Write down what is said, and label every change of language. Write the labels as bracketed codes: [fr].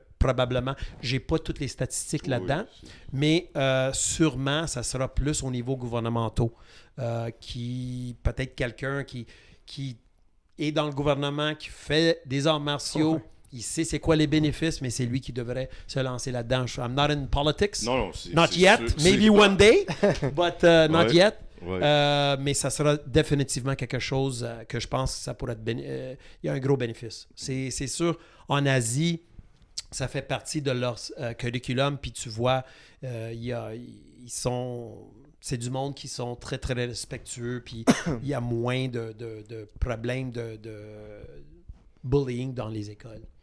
[fr] Probablement, je n'ai pas toutes les statistiques là-dedans, mais sûrement, ça sera plus au niveau gouvernemental. Peut-être quelqu'un qui est dans le gouvernement, qui fait des arts martiaux, il sait c'est quoi les bénéfices, mais c'est lui qui devrait se lancer là-dedans. [en] I'm not in politics. [fr] Non, [en] not yet. Maybe one day, but not yet. [fr] Ouais. Mais ça sera définitivement quelque chose que je pense que ça pourrait être... il y a un gros bénéfice. C'est sûr, en Asie, ça fait partie de leur curriculum, puis tu vois, ils sont... C'est du monde qui sont très, très respectueux, puis il y a moins de problèmes de bullying dans les écoles.